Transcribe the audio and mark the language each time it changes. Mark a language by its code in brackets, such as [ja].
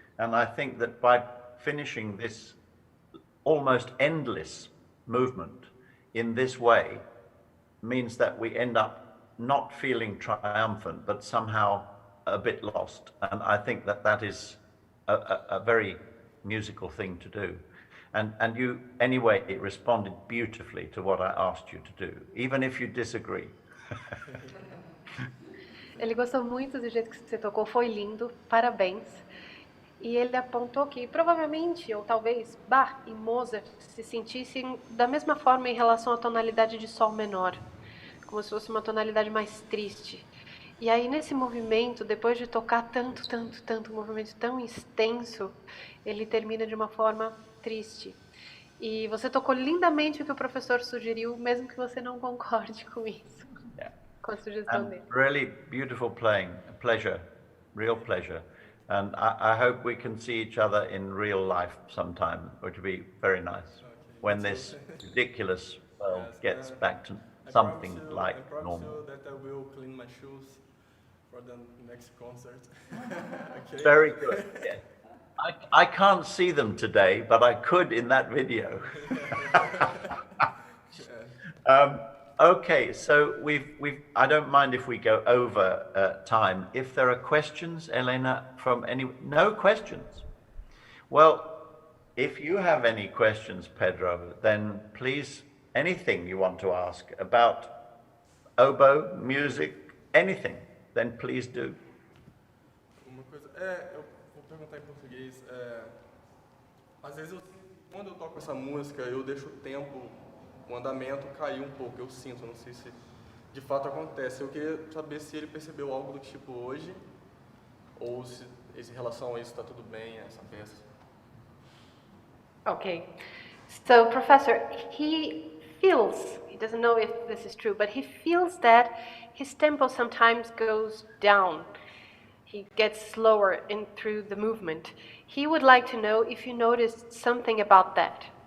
[en] And I think that by finishing this almost endless movement in this way means that we end up not feeling triumphant, but somehow a bit lost. And I think that that is a very musical thing to do. And you, anyway, responded beautifully to what I asked you to do, even if you disagree. [pt] Ele gostou muito do jeito que você tocou, foi lindo, parabéns. E ele apontou que provavelmente, ou talvez, Bach e Mozart se sentissem da mesma forma em relação à tonalidade de Sol menor, como se fosse uma tonalidade mais triste. E aí, nesse movimento, depois de tocar tanto, um movimento tão extenso, ele termina de uma forma triste. E você tocou lindamente o que o professor sugeriu, mesmo que você não concorde com isso, com a sugestão dele. [en] Really beautiful playing, a pleasure, real pleasure. And I hope we can see each other in real life sometime, which would be very nice, when this ridiculous world gets back to something like normal. That I will clean my shoes for the next concert. Okay. Very good. Yeah. I can't see them today, but I could in that video. Okay, so I don't mind if we go over time. If there are questions, Elena, from any, no questions. Well, if you have any questions, Pedro, then please, anything you want to ask about oboe, music, anything, then please do. [pt] Uma coisa, eu vou perguntar em português. Às vezes, quando eu toco essa música, eu deixo o tempo, o andamento cair um pouco, eu sinto, não sei se de fato acontece. Eu queria saber se ele percebeu algo do tipo hoje, ou se em relação a isso está tudo bem, essa peça. [en] Okay, so Professor, he doesn't know if this is true, but he feels that his tempo sometimes goes down. He gets slower through the movement. He would like to know if you noticed something about that.